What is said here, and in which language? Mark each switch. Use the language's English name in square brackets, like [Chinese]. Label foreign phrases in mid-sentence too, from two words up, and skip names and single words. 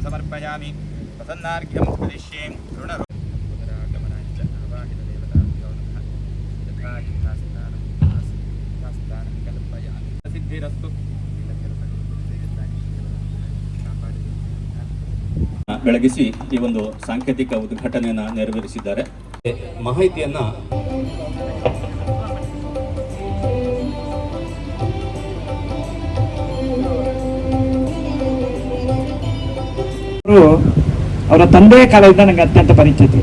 [Sanskrit] समर्पयामि प्रसन्नार्घ्यं करिष्ये ऋणरोगमनाञ्च आवाहितदेवताभ्यो नमः यथा यथास्थानं कल्पयामि सिद्धिरस्तु [Kannada] ಬೆಳಗಿಸಿ ಈ ಒಂದು ಸಾಂಕೇತಿಕ ಉದ್ಘಾಟನೆಯನ್ನು ನೆರವೇರಿಸಿದ್ದಾರೆ. ಮಾಹಿತಿಯನ್ನ ಅವರ ತಂದೆಯ ಕಾಲದಿಂದ ನನಗೆ ಅತ್ಯಂತ ಪರಿಚಿತರು.